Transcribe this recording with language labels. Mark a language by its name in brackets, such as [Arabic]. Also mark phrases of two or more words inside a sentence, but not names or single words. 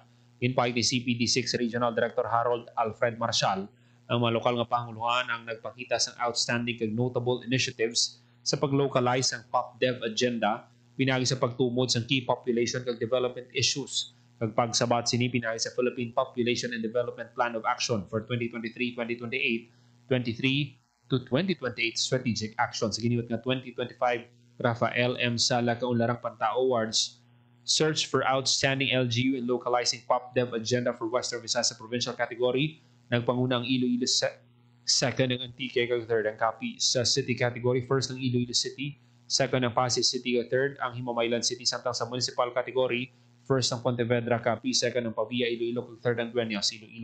[Hiligaynon] Ginpahid ni CPD6 Regional Director Harold Alfred Marshall, ang mga lokal nga panguluhan ang nagpakita sa outstanding kag [English] notable initiatives [Hiligaynon] sa pag-localize ang PopDev Agenda pinagi sa pagtumod sa [English] key population [Hiligaynon] kag [English] development issues [Hiligaynon] kag pagsabat sini pinagi sa Philippine Population and Development Plan of Action for 2023-2028, 23 to 2028 Strategic Action. Sa giniwat nga 2025 Rafael M. Sala Kaunlarang Panta Awards, Search for Outstanding LGU in Localizing PopDev Agenda for Western Visayas sa [English] Provincial Category. [Hiligaynon] Nagpanguna ang Iloilo Second ang Antique kag third ang Capiz. Sa [English] city category, [Hiligaynon] first ang Iloilo City, second ang Pasig City kag third ang Himamaylan City. Samtang sa [English] municipal category, [Hiligaynon] first ang Pontevedra Capiz, second ang Pavia Iloilo kag third ang Dueñas Iloilo.